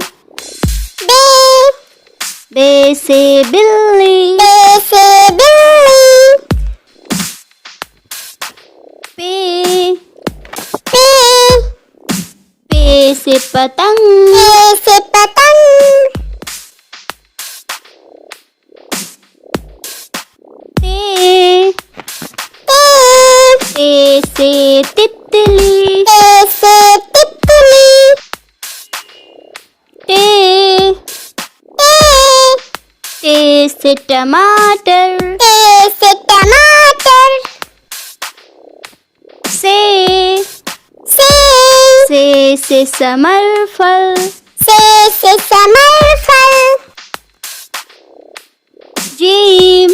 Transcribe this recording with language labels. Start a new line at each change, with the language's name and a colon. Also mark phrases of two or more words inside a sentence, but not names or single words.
Hindi: बे, बे से बिल्ली, बे से बिल्ली, पे, पे, पे से पतंग, पे से पतंग, ते, ते, ते से तितली, ते से तितली, ते, ते, ते से टमाटर, ते से टमाटर, से से समर फल, से समर फल, जीम,